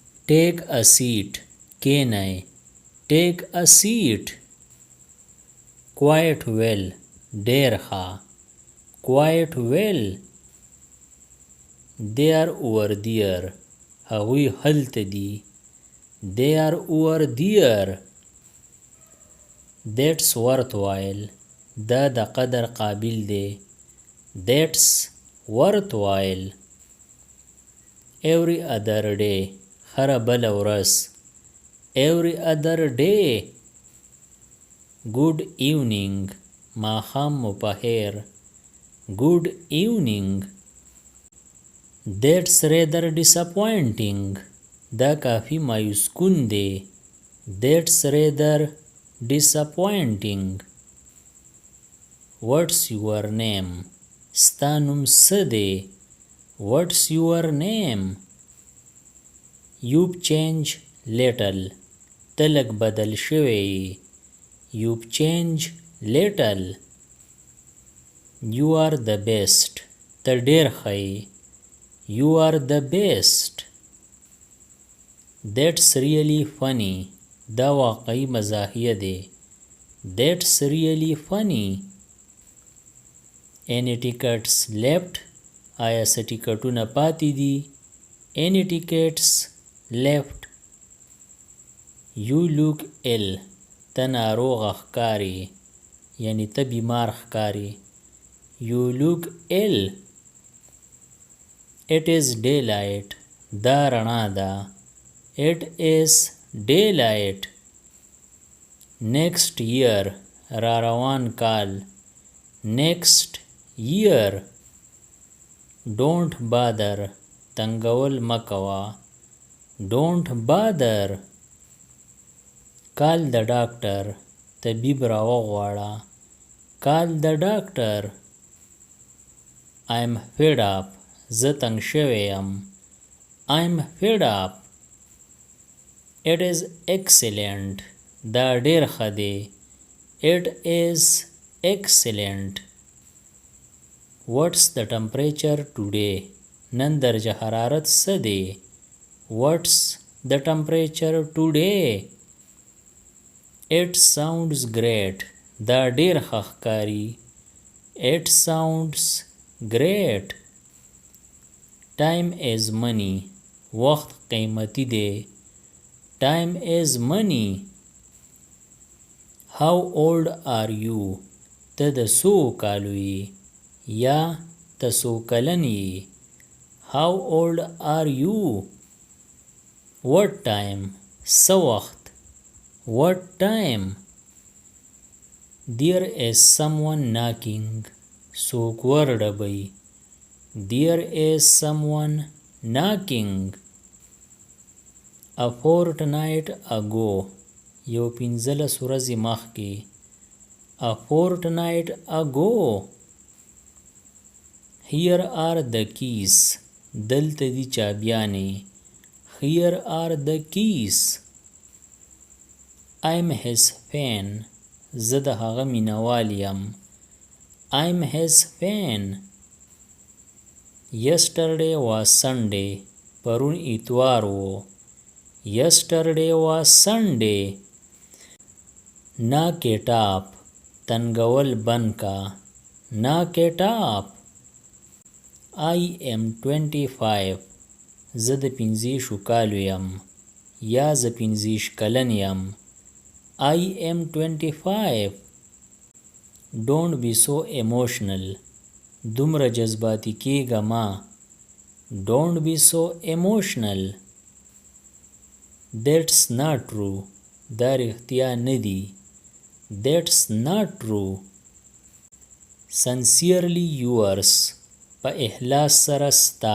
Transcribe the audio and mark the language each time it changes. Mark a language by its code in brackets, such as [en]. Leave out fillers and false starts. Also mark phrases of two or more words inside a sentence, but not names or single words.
[en] take a seat Kenny, take a seat. quite well dear Khan, quite well. they are over there [ps] هغوی هلته دي. [en] they are over there. that's worthwhile [ps] دا د قدر قابل دی. [en] that's worthwhile. every other day [ps] هره بله ورځ. [en] every other day. good evening [ps] ماښام مو په خیر. [en] good evening. that's rather disappointing [ps] دا کافی مایوس کن دی. [en] that's rather disappointing. what's your name [ps] ستا نوم څه دی. [en] what's your name. you've changed little [ps] ته لږ بدل شوی. [en] you've changed little. you are the best [ps] ته ډیر ښه. [en] you are the best. that's really funny [ps] دا واقعی مزاحیه دی. [en] that's really funny. any tickets left [ps] آیا څه ټیکټونه پاتې دي. [en] any tickets left. you look ill [ps] ته ناروغه ښکاري یعنی ته بیمار ښکاري. [en] you look ill. it is daylight [ps] دا رڼا ده. [en] it is daylight. next year [ps] را روان کال. [en] next year. don't bother [ps] تنگول مکوا. [en] don't bother. call the doctor [ps] طبیب را وغواړه. [en] call the doctor. I'm fed up [ps] زه تنگ شوی یم. [en] I'm fed up. it is excellent [ps] دا ډیر ښه دی. [en] it is excellent. what's the temperature today [ps] نن درجه حرارت څه دی. [en] what's the temperature today. it sounds great [ps] دا ډیر ښه ښکاري. [en] it sounds great. time is money [ps] وخت قیمتی دی. [en] time is money. how old are you [ps] ته د څو کالو یې یا ته څو کلن یې. [en] how old are you. what time [ps] څه وخت. [en] what time. there is someone knocking [ps] څوک ورډبوي. [en] there is someone knocking. a fortnight ago [ps] یو 15 ورځې مخکې. [en] a fortnight ago. here are the keys [ps] دلته دي چابیانې. [en] here are the keys. I'm his fan [ps] زه د هغه مینوال یم. [en] I'm his fan. yesterday was Sunday [ps] پرون اتوار و. [en] yesterday was Sunday. knock it up [ps] تنگول بند کا. [en] knock it up. I am 25 [ps] زه د 25 کالو یم یا زه 25 کلن یم. [en] I am 25. don't be so emotional [ps] دومره جذباتی کیږه ما. [en] don't be so emotional. that's not true [ps] دا رښتیا نه دی. [en] that's not true. sincerely yours [ps] په اخلاص سره ستا.